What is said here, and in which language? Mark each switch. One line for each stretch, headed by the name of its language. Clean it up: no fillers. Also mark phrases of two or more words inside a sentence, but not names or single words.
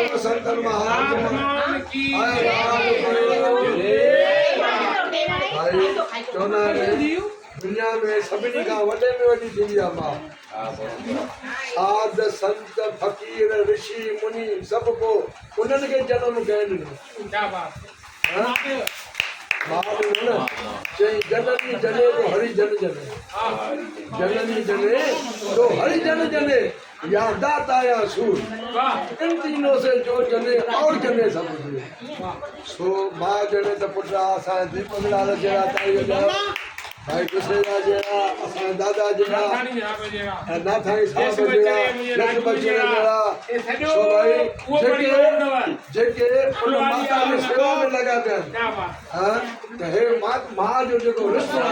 Sindhi: संतन महात्मा की भाई चवंदा आहिनि दुनिया में सभिनी खां वॾे में वॾी थींदी आहे मां। साध संत फ़कीर ऋषि मुनि सभु को उन्हनि खे जनम कयनि।
Hindi: चई जननी जने तो हरि जन जने, जननी जने तो हरि जन जने, या दाता या सूर, इन तीनों से जो जने और जने सब जने।
Sindhi: सो माँ जने तो पुत्रा असां दीपक लाल जहिड़ा ताई वॼायो, भाई कुशेरा जहिड़ा, असां दादा जहिड़ा, नाथाणी साहब जहिड़ा, लक्ष्मण जहिड़ा। सो भाई जेके उन माता जी सेवा में लॻा पिया आहिनि, त हे मां जो जेको रिश्तो आहे